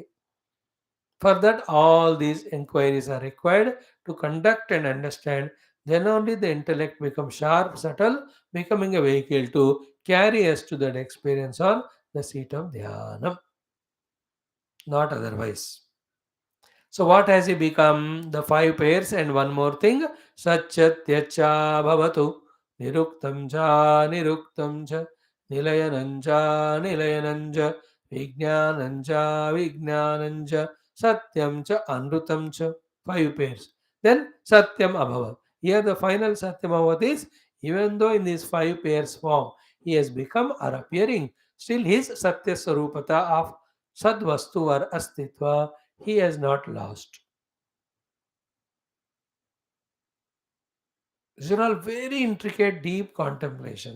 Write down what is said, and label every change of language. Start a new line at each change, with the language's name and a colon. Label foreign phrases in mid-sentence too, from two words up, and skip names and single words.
English: For that, all these inquiries are required to conduct and understand. Then only the intellect becomes sharp, subtle, becoming a vehicle to carry us to that experience on the seat of Dhyanam, not otherwise. So, what has he become? The five pairs and one more thing.
Sanskrit: Satchatyacha bhavatu niruktam cha niruktam cha nilayanam cha nilayanam cha vijnanam cha vijnanam cha satyam cha anrutam cha.
English: Five pairs. Then
Sanskrit: satyam abhavat.
English: Here the final
Sanskrit: satyam abhavat
English: is, even though in these five pairs form he has become or appearing, still his
Sanskrit: satya sarupata
English: of sadvastu or astitva he has not lost. These are all very intricate, deep contemplation.